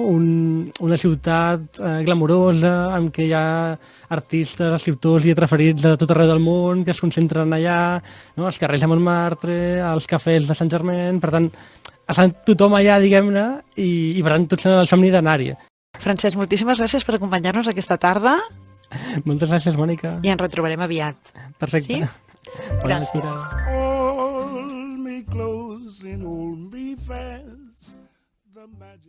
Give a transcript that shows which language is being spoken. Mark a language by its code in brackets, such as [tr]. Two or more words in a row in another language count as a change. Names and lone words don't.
[ca] Una ciutat glamurosa en què hi ha artistes, escriptors i lletraferits de tot arreu del món que es concentren allà, no? Els carrers de Montmartre, els cafès de Saint-Germain, per tant, estan tothom allà, diguem-ne, i per tant tots tenen el somni d'anar-hi. Francesc, moltíssimes gràcies per acompanyar-nos aquesta tarda. Moltes gràcies, Mònica. I ens retrobarem aviat. Perfecte. Sí? Gràcies. [en] Hold me close and hold me fast. The magic